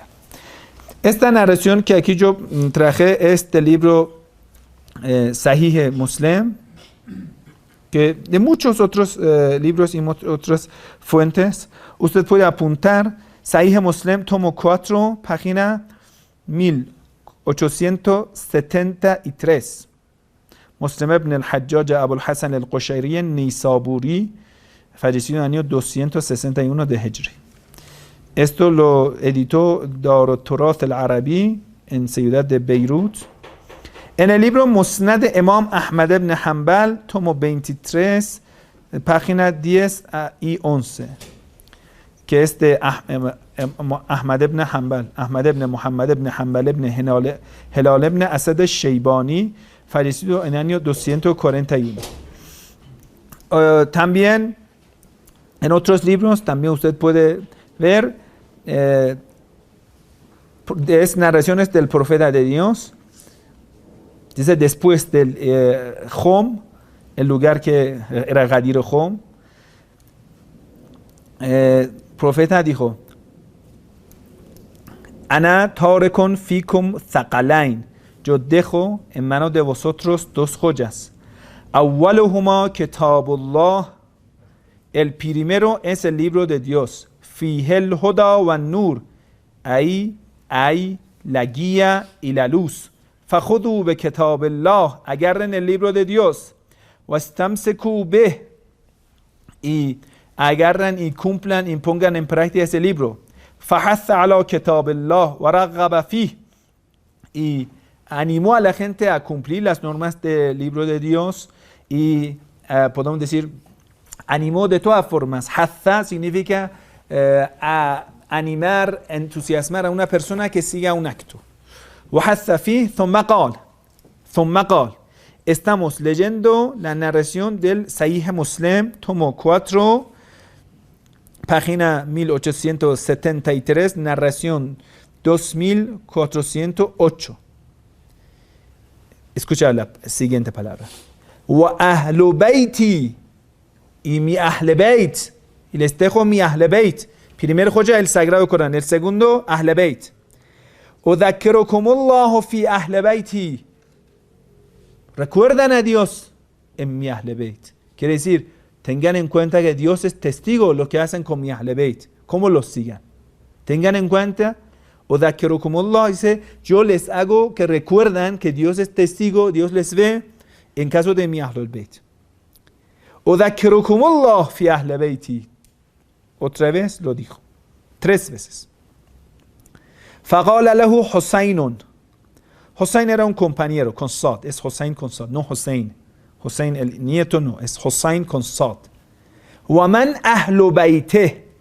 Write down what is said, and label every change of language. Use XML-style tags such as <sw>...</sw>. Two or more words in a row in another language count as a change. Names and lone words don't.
<es>Esta narración que aquí yo traje es del libro Sahih Muslim, que de muchos otros libros y otras fuentes, usted puede apuntar Sahih Muslim, tomo 4, página 1873. Muslim ibn al-Hajjaj Abul Hasan al-Qushayri Nisaburi, fallecido en el año 261 de Hijri. Esto lo editó Dar al-Turath al-Arabi en ciudad de Beirut. En el libro Musnad Imam Ahmad ibn Hanbal, tomo 23, página 10 y 11, que es de Ahmad ibn Hanbal, Ahmad ibn Muhammad ibn Hanbal ibn Hilal ibn Asad al-Shaybani, fallecido en el año 241. También en otros libros, también usted puede ver es narraciones del profeta de Dios. Dice después del Hom, el lugar que era Gadir Hom, profeta dijo:</es> <ar>أنا تارك فيكم ثقلين,</ar> <es>yo dejo en manos de vosotros dos joyas.</es> <ar>أولهما كتاب الله,</ar> <es>el primero es el libro de Dios.</es> <ar>فيه الهدى والنور,</ar> <es>ahí hay la guía y la luz.</es> <ar>فخذوا بكتاب الله,</ar> <es>agarren el libro de Dios.</es> <ar>واستمسكوا به,</ar> <es>y agarran y cumplan y pongan en práctica ese libro.</es> <ar>فحث على كتاب الله ورغب فيه,</ar> <es>y animó a la gente a cumplir las normas del libro de Dios y podemos decir animó de todas formas. Hatha significa a animar, entusiasmar a una persona que siga un acto.</es> <ar>وحث فيه ثم قال.</ar> <es>Estamos leyendo la narración del Sahih Muslim, tomo 4, página 1873, narración 2408. Escucha la siguiente palabra.</es> <ar>وأهل بيتي,</ar> <es>y mi ahle bayt, y les dejo mi ahle bayt. Primero joya el Sagrado Corán, el segundo ahle bayt.</es> <ar>أذكركم الله في أهل بيتي,</ar> <es>recuerdan a Dios en mi ahle bayt. Quiere decir, tengan en cuenta que Dios es testigo de lo que hacen con mi ahle bayt, cómo los sigan. Tengan en cuenta, udhakkirukumullah, dice, yo les hago que recuerdan que Dios es testigo, Dios les ve en caso de mi ahle bayt.</es> <ar>أذكركم الله في أهل بيتي,</ar> <es>otra vez lo dijo, 3 veces.</es> <ar>فقال له حصين.</ar> <es>Husayn era un compañero con Sad, es Husayn con Sad, no Husayn. Husayn el nieto no, es Husayn con Sad.</es> <ar>ومن أهل بيته.</ar>